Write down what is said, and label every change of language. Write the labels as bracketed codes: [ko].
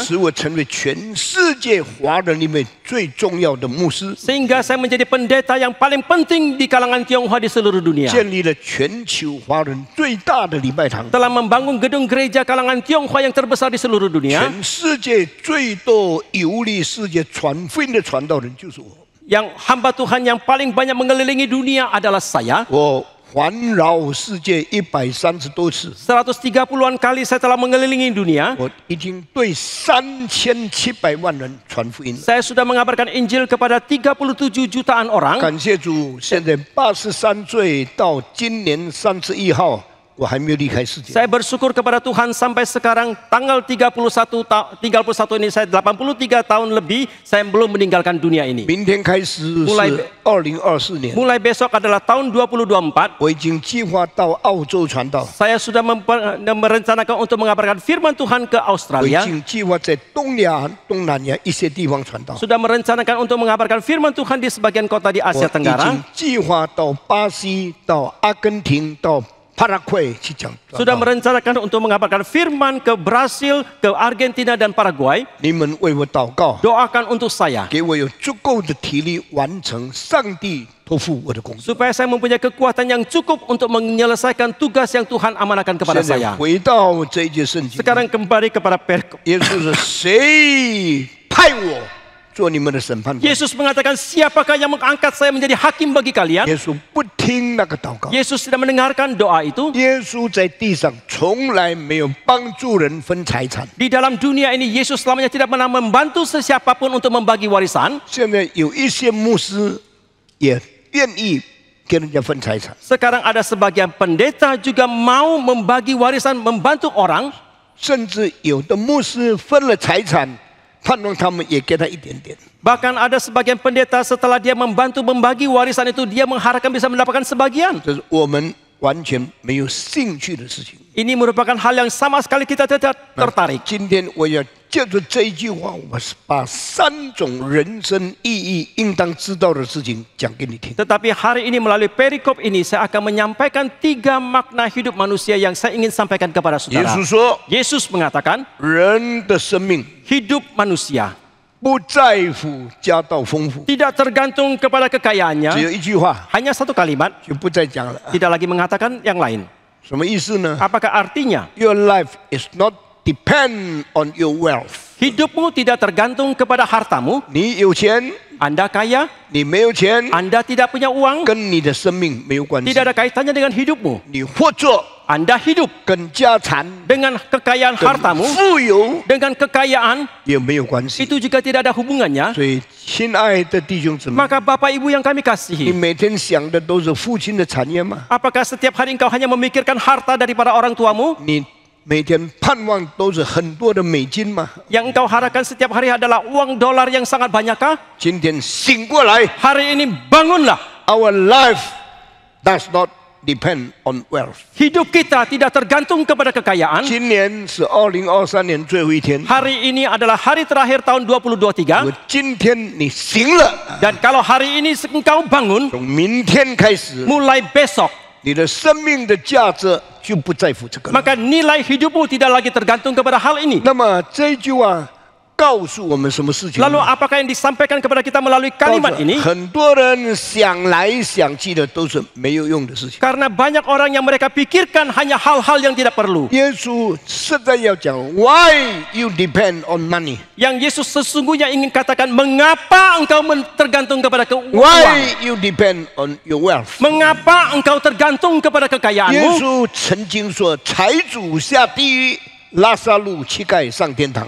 [zh] 使我成为全世界华人里面最重要的牧师， [id] sehingga saya menjadi pendeta yang paling penting di kalangan Tionghoa di seluruh dunia. [zh] 建立了全球华人最大的礼拜堂， [id] Telah membangun gedung gereja kalangan Tionghoa yang terbesar di seluruh dunia. [zh] 全世界最多游历世界传福音的传道人就是我。 [id] Yang hamba Tuhan yang paling banyak mengelilingi dunia adalah saya. [zh] 我环绕世界130多次， [id] 130-an kali saya telah mengelilingi dunia. [zh] 我已经对3700万人传福音了。 [id] Saya sudah mengabarkan Injil kepada 37 jutaan orang. [zh] 感谢主，现在83岁到今年31号，我还没有离开世界。 [id] Saya bersyukur kepada Tuhan sampai sekarang tanggal 31 ini saya 83 tahun lebih saya belum meninggalkan dunia ini. [zh] 明天开始是2024年， [id] Mulai besok adalah tahun 2024. [zh] 我已经计划到澳洲传道， [id] Saya sudah merencanakan untuk mengabarkan firman Tuhan ke [zh] 我已 [id] Australia. [zh] 经计划在东南亚一些地方传道， [id] Sudah merencanakan untuk mengabarkan firman Tuhan di sebagian kota di [zh] 我 [id] Asia [zh] 已 [id] Tenggara. [zh] 经计划到巴西、到阿根廷、到帕拉圭去讲传 [id] Sudah [zh] 道。 [id] merencanakan untuk mengabarkan firman ke Brasil, ke Argentina dan Paraguay. [zh] 你们为我祷告， [id] Doakan untuk saya [zh] 给我有足够的体力完成上帝托付我的工作。 [id] supaya saya mempunyai kekuatan yang cukup untuk menyelesaikan tugas yang Tuhan amanahkan kepada [zh] 现在 [id] saya. [zh] 回到这一节圣经， [id] Sekarang kembali kepada perikop. [zh] 耶稣说：“谁派我做你们的审判官？” [id] Yesus mengatakan, siapakah yang mengangkat saya menjadi hakim bagi kalian? [zh] 耶稣不听那个祷告。 [id] Yesus tidak mendengarkan doa itu. [zh] 耶稣在地上从来没有帮助人分财产。 [id] Di dalam dunia ini, Yesus selamanya tidak pernah membantu sesiapapun untuk membagi warisan. [zh] 现在有一些牧师也愿意给人家分财产， [id] Sekarang ada sebagian pendeta juga mau membagi warisan, membantu orang. [zh] 甚至有的牧师分了财产，盼望他们也给他一点点。 [id] Bahkan ada sebagian pendeta setelah dia membantu membagi warisan itu, dia mengharapkan bisa mendapatkan sebagian. [zh] 这是我们完全没有兴趣的事情。 [id] Ini merupakan hal yang sama sekali kita tidak tertarik. [zh] 今天我要借着这一句话，我是把3种人生意义应当知道的事情讲给你听。 [id] Tetapi hari ini melalui perikop ini saya akan menyampaikan 3 makna hidup manusia yang saya ingin sampaikan kepada [zh] 耶 [id] saudara. [zh] 稣说， [id] Yesus mengatakan [zh] 人的生命 [id] hidup manusia [zh] 不在乎家道丰富， [id] tidak tergantung kepada [zh] 只 [id] kekayaannya. [zh] 有一句话 [id] Hanya satu kalimat, [zh] 就不再讲了。 [id] tidak lagi mengatakan yang lain. [zh] 什么意思呢 [id] Apakah artinya [en] ？Your life is not depend on your wealth。 [id] hidupmu tidak tergantung kepada hartamu? [zh] 你有钱， [id] Anda kaya, [zh] 你没有钱， [id] Anda tidak punya uang, [zh] 跟你的生命没有关系 [id] tidak。 ada kaitannya dengan hidupmu. [zh] 你或者 [id] Anda hidup [zh] 跟家产、 [id] dengan kekayaan [zh] 跟 [id] hartamu, [zh] 富有 [id] dengan kekayaan, [zh] 也没有关系。 [id] itu juga tidak ada hubungannya. [zh] 所以，亲爱的弟兄姊妹， [id] Maka Bapak Ibu yang kami [zh] 你 [id] kasihi, [zh] 每天想的都是父亲的产业吗？ [id] apakah setiap hari engkau hanya memikirkan harta daripada orang tuamu? [zh] 你每天盼望都是很多的美金吗？ [id] Yang engkau harapkan setiap hari adalah uang dolar yang sangat banyakkah? [zh] 今天醒过来 [id] Hari ini bangunlah. [en] ，Our life does not depend on wealth。 [id] Hidup kita tidak tergantung kepada kekayaan. [zh] 今年是2023年最后一天， [id] Hari ini adalah hari terakhir tahun 2023. [zh] 今天你醒了， [id] Dan kalau hari ini engkau bangun, [zh] 从明天开始， [id] mulai besok, [zh] 你的生命的价值就不在乎这个了。 [id] maka nilai hidupmu tidak lagi tergantung kepada hal ini. [zh] 那么这句话告诉我们什么事情呢？ [id] Lalu apakah yang disampaikan kepada kita melalui [zh] 告诉 [id] kalimat ini? [zh] 很多人想来想去的都是没有用的事情。 [id] Karena banyak orang yang mereka pikirkan hanya hal-hal yang tidak perlu. [zh] 耶稣实在要讲 ， [en] Why you depend on money？ [id] Yang Yesus sesungguhnya ingin katakan, mengapa engkau tergantung kepada keuangan? [en] Why you depend on your wealth？ [id] Mengapa engkau tergantung kepada [zh] 耶 [id] kekayaanmu? [zh] 稣曾经说，财主下地狱，拉撒路乞丐上天堂。